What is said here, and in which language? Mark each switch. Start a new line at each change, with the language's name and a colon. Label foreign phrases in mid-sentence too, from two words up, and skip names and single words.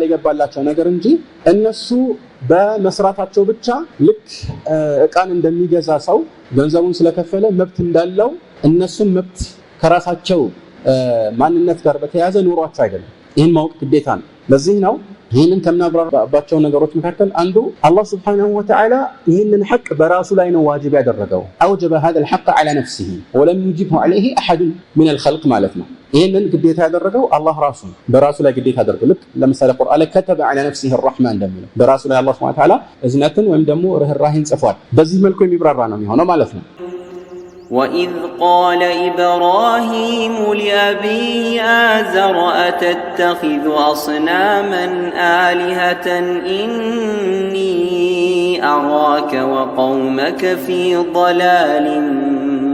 Amharic: የገባላቸው ነገር እንጂ እነሱ በመስራታቸው ብቻ ልክ እቃን እንደሚገዛ ሰው ገንዘቡን ስለከፈለ መብት እንዳለው እነሱም መብት ከራሳቸው ማንነት ጋር በተያያዘ ኑሯቸው አይደለም። ይህን ማወቅ ግዴታ ነው። ለዚህ ነው ይህንን ከምናብራራባቸው ነገሮች መካከል አንዱ አላህ
Arabic: سبحانه وتعالى
Amharic: ይህንን ሐቅ በራሱ ላይ ነው ዋጅብ ያደረገው።
Arabic: أوجب هذا الحق على نفسه ولم يجبه عليه أحد من الخلق
Amharic: ማለት ነው። ይህንን ግዴታ ያደረገው አላህ ራሱ በራሱ ላይ ግዴታ ያደረገው ልክ ለምሳሌ ቁርአን ላይ
Arabic: كتب على نفسه الرحمن
Amharic: እንደሚለው በራሱ ላይ አላህ
Arabic: سبحانه وتعالى
Amharic: እዝነትን ወይም ደግሞ ርህራሄን ጽፏል። በዚህ መልኩ የሚብራራ ነው የሚሆነው ማለት ነው።
Arabic: وإذ قال إبراهيم لأبيه آزر أتتخذ أصناما آلهة إني أراك وقومك في ضلال